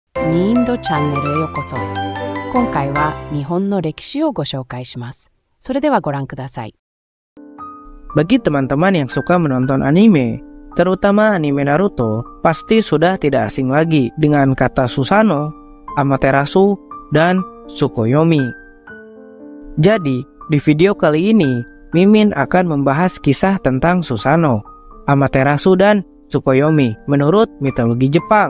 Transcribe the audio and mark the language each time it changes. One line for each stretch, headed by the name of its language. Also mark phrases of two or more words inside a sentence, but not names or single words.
Japanese: ニーンドチャンネルへようこそ。今回は日本の歴史をご紹介します。それではご覧ください。
Indonesian: Bagi teman-teman yang suka menonton anime, terutama anime Naruto, pasti sudah tidak asing lagi dengan kata Susanoo, Amaterasu, dan Tsukuyomi. Jadi, di video kali ini, Mimin akan membahas kisah tentang Susanoo, Amaterasu, dan Tsukuyomi menurut mitologi Jepang.